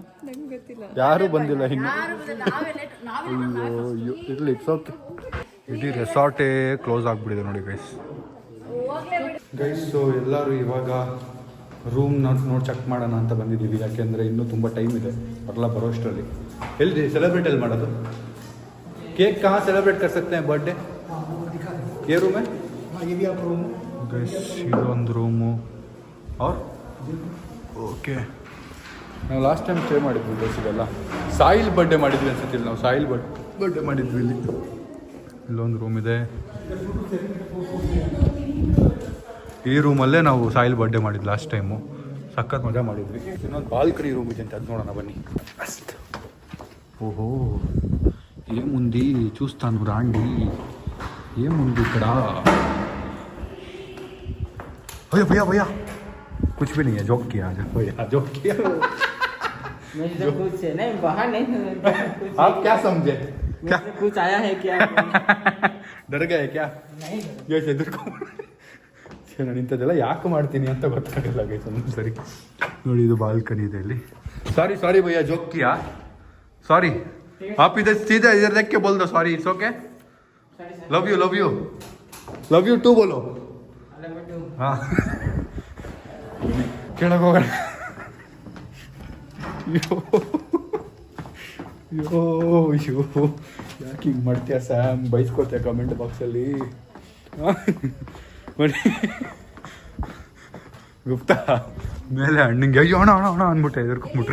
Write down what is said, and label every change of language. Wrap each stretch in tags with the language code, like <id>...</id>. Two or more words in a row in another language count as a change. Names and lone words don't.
<kn>ಯಾರು ಬಂದಿಲ್ಲ ಇನ್ನು. ಅಯ್ಯೋ ಇರ್ಲಿ,</kn> <en>it's okay.</en> <kn>ಇಡೀ ರೆಸಾರ್ಟೇ ಕ್ಲೋಸ್ ಆಗಿಬಿಟ್ಟಿದೆ ನೋಡಿ ಗೈಸ್. ಸೊ ಎಲ್ಲರೂ ಇವಾಗ ರೂಮ್ ನೋಡಿ ಚೆಕ್ ಮಾಡೋಣ ಅಂತ ಬಂದಿದ್ದೀವಿ. ಯಾಕೆಂದರೆ ಇನ್ನೂ ತುಂಬ ಟೈಮ್ ಇದೆ ಎಲ್ಲ ಬರೋಷ್ಟರಲ್ಲಿ. ಎಲ್ಲಿ ಸೆಲೆಬ್ರೇಟ್ ಎಲ್ಲಿ ಮಾಡೋದು?</kn> <hi>केक कहाँ सेलिब्रेट कर सकते हैं बर्थडे? ये रूम है, ये भी आप रूम गैस.</hi> <kn>ಇದೊಂದು ರೂಮು. और ಓಕೆ, ನಾವು</kn> <en>last time stay</en> <kn>ಮಾಡಿದ್ವಿ ಬೇಸಿಗೆಲ್ಲ. ಸಾಯಿಲ್ ಬರ್ಡೇ ಮಾಡಿದ್ವಿ ಅನ್ಸುತ್ತಿಲ್ಲ ನಾವು. ಸಾಯಿಲ್ ಬರ್ಡೇ ಮಾಡಿದ್ವಿ ಇಲ್ಲಿ. ಇಲ್ಲೊಂದು ರೂಮ್ ಇದೆ. ಈ ರೂಮಲ್ಲೇ ನಾವು ಸಾಯಿಲ್ ಬರ್ಡೇ ಮಾಡಿದ್ವಿ</kn> <en>last time.</en> <kn>ಸಖತ್ ಮಜಾ ಮಾಡಿದ್ವಿ. ಇನ್ನೊಂದು</kn> <en>balcony room</en> <kn>ಇದೆ ಅಂತ, ಅದು ನೋಡೋಣ ಬನ್ನಿ. ಅಷ್ಟು</kn> <te>ఓహో ఏముంది చూస్తాను రాండి. ఏముంది ఇక్కడ?</te> <hi>भैया भैया भैया कुछ भी नहीं है. जोक किया भैया, जोक किया. कुछ नहीं बाहर नहीं. आप क्या समझे? क्या कुछ आया है क्या? डर गए क्या? नहीं.</hi> <kn>ಯೋಚನೆ ಎದುರ್ಕೊ. ನಾನು ಇಂಥದ್ದೆಲ್ಲ ಯಾಕೆ ಮಾಡ್ತೀನಿ ಅಂತ ಗೊತ್ತಾಗಲ್ಲ ಗೈಸ್ ಒಂದು ಸರಿ. ನೋಡಿ ಇದು ಬಾಲ್ಕನಿ ಇದೆ ಇಲ್ಲಿ.</kn> <en>sorry sorry</en> <kn>ಭಯ್ಯ,</kn> <hi>जोक किया. सॉरी, आप इधर सीधे इधर देख के बोल दो सॉरी.</hi> <en>It's okay. Love you love you love you too बोलो.</en> <kn>हाँ ಕೆಳಗೆ ಹೋಗೋಣ. ಯೋ ಯಾಕೆ ಹಿಂಗೆ ಮಾಡ್ತೀಯ ಸ್ಯಾಮ್? ಬೈಸ್ಕೊತೀಯ ಕಮೆಂಟ್ ಬಾಕ್ಸಲ್ಲಿ. ಗುಪ್ತಾ ಮೇಲೆ ಹಣ್ಣಿಂಗೆ ಅಯ್ಯೋ ಅಣ್ಣ ಅಣ್ಣ ಅಣ್ಣ ಅಂದ್ಬಿಟ್ಟೆ ಎದುರ್ಕೊಂಡ್ಬಿಟ್ರು.</kn>